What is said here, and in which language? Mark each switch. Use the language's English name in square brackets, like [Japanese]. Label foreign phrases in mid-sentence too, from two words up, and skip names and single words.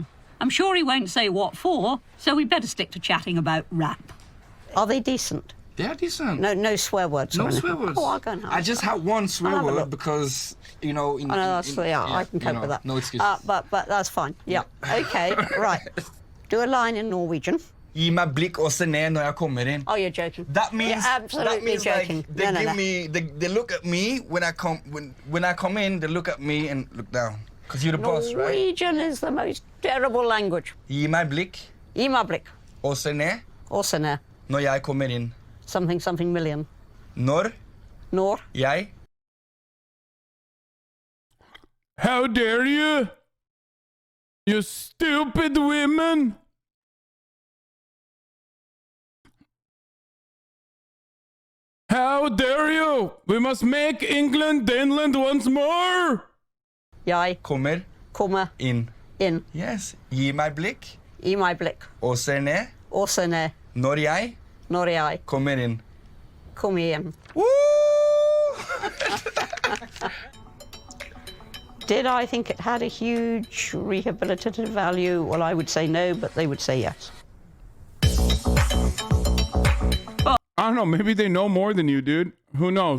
[English] I'm sure he won't say what for, so we better stick to chatting about rap. Are they decent? They are decent. No swear words. No swear words. Oh, I'll go and have I just had one swear word because, you know... I can cope with that. No excuse. But that's fine. Yeah. Okay, right. Do a line in Norwegian. [Norwegian] Gi meg blikk og se ned når jeg kommer inn. [English] Oh, you're joking. That means, you're absolutely joking. Like they give me, they look at me when I come in, they look at me and look down. Because you're the boss, right? Norwegian is the most terrible language. [Norwegian] Gi meg blikk. Gi meg blikk. Og se ned. Og se ned. Når jeg kommer inn. [English] Something million. [Norwegian] Når. Når. Jeg. [English] How dare you? You stupid women! How dare you? We must make England once more! [Norwegian] Jeg kommer inn. Yes. Gi meg blikk. Gi meg blikk. Og se ned. Og se ned. Når jeg kommer inn. Kom igjen. [English] Did I think it had a huge rehabilitative value? Well, I would say no, but they would say yes. I don't know, maybe they know more than you, dude. Who knows?